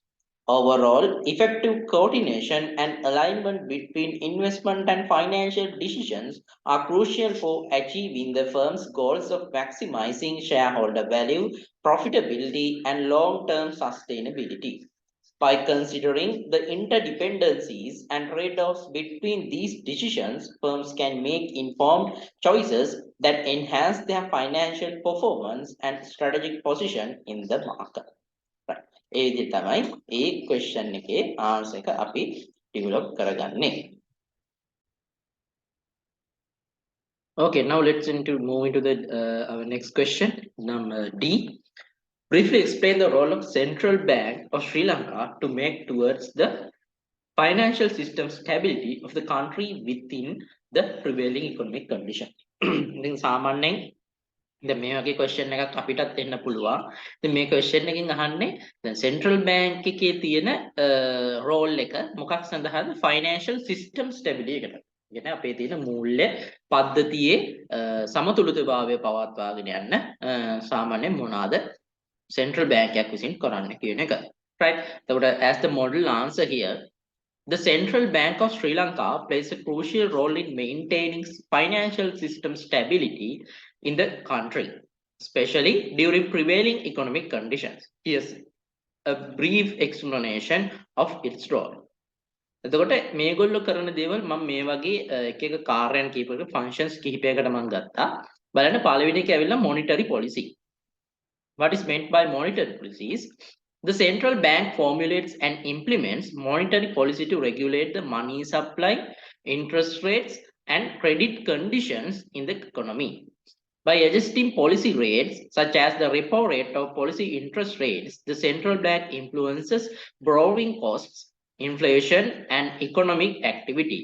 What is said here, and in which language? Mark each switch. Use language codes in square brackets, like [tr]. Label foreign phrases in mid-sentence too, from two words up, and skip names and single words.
[en] Overall, effective coordination and alignment between investment and financial decisions are crucial for achieving the firm's goals of maximizing shareholder value, profitability, and long term sustainability. By considering the interdependencies and trade offs between these decisions, firms can make informed choices that enhance their financial performance and strategic position in the market. Right. [si] ඒ විදිහට තමයි ඒ question එකේ answer එක අපි develop කරගන්නේ. [en] Okay, now let's move into the our next question, number D. Briefly explain the role of Central Bank of Sri Lanka to make towards the financial system stability of the country within the prevailing economic condition. [si] ඉතින් සාමාන්‍යයෙන් දැන් මේ වගේ question එකක් අපිටත් එන්න පුළුවන්. ඉතින් මේ question එකකින් අහන්නේ දැන් Central Bank එකේ තියෙන role එක මොකක් සඳහාද? [en] Financial system stability [si] එකට. කියන්නේ අපේ තියෙන මූල්‍ය පද්ධතියේ සමතුලිතභාවය පවත්වාගෙන යන්න සාමාන්‍යයෙන් මොනවාද Central Bank එකක් විසින් කරන්න කියන එක. [en] Right. So as the model answer here, the Central Bank of Sri Lanka plays a crucial role in maintaining financial system stability in the country, especially during prevailing economic conditions. Here's a brief explanation of its role. [si] එතකොට මේගොල්ලෝ කරන දේවල් මම මේ වගේ එක එක කාර්යයන් කීපයක functions කිහිපයකට මම ගත්තා. බලන්න පළවෙනි එක ඇවිල්ලා [en] monetary policy. What is meant by monetary policies? The central bank formulates and implements monetary policy to regulate the money supply, interest rates, and credit conditions in the economy. By adjusting policy rates, such as the repo rate or policy interest rates, the central bank influences borrowing costs, inflation, and economic activity.